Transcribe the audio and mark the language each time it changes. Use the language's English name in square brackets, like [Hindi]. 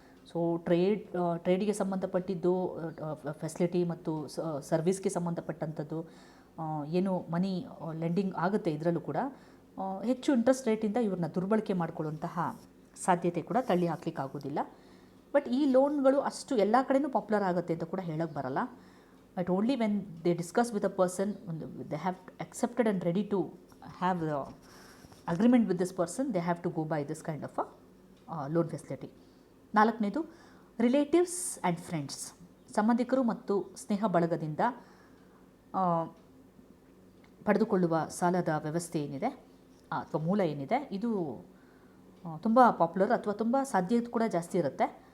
[Kannada] So ಟ್ರೇಡಿಗೆ ಸಂಬಂಧಪಟ್ಟಿದ್ದು, facility ಮತ್ತು ಸರ್ವಿಸ್ಗೆ ಸಂಬಂಧಪಟ್ಟಂಥದ್ದು ಏನು ಮನಿ ಲೆಂಡಿಂಗ್ ಆಗುತ್ತೆ, ಇದರಲ್ಲೂ ಕೂಡ ಹೆಚ್ಚು ಇಂಟ್ರೆಸ್ಟ್ ರೇಟಿಂದ ಇವ್ರನ್ನ ದುರ್ಬಳಕೆ ಮಾಡಿಕೊಳ್ಳುವಂತಹ ಸಾಧ್ಯತೆ ಕೂಡ ತಳ್ಳಿ ಹಾಕ್ಲಿಕ್ಕೆ ಆಗೋದಿಲ್ಲ. ಬಟ್ ಈ ಲೋನ್ಗಳು ಅಷ್ಟು ಎಲ್ಲ ಕಡೆಯೂ ಪಾಪ್ಯುಲರ್ ಆಗುತ್ತೆ ಅಂತ ಕೂಡ ಹೇಳೋಕ್ಕೆ ಬರಲ್ಲ. [English] But only when they discuss with a person, they have accepted and ready to have the agreement with this person, they have to go by this kind of a loan facility. [Kannada] ನಾಲ್ಕನೇದು relatives and friends, ಸಂಬಂಧಿಕರು ಮತ್ತು ಸ್ನೇಹ ಬಳಗದಿಂದ ಪಡೆದುಕೊಳ್ಳುವ ಸಾಲದ ವ್ಯವಸ್ಥೆ ಏನಿದೆ ಅಥವಾ ಮೂಲ ಏನಿದೆ, ಇದು ತುಂಬ ಪಾಪ್ಯುಲರ್ ಅಥವಾ ತುಂಬ ಸಾಧ್ಯತೆ ಕೂಡ ಜಾಸ್ತಿ ಇರುತ್ತೆ.